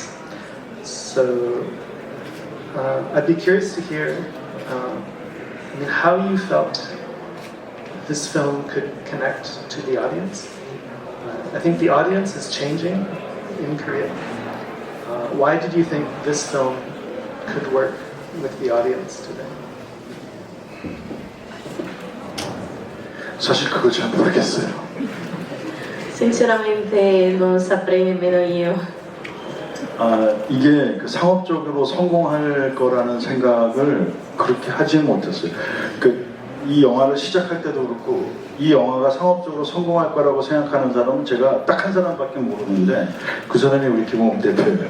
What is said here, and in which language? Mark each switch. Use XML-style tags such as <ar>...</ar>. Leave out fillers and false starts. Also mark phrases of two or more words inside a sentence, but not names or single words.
<en>So I'd be curious to hear how you felt this film could connect to the audience. I think the audience is changing in Korea. Why did you think this film could work with the audience today?</en> <ko>사실 그거 잘 모르겠어요.</ko> <it>Sinceramente non saprei nemmeno io.</it> <ko>이게 상업적으로 성공할 거라는 생각을 그렇게 하지 못했어요. 이 영화를 시작할 때도 그렇고 이 영화가 상업적으로 성공할 거라고 생각하는 사람은 제가 딱 한 사람밖에 모르는데 그 사람이 우리 김홍 대표예요.</ko>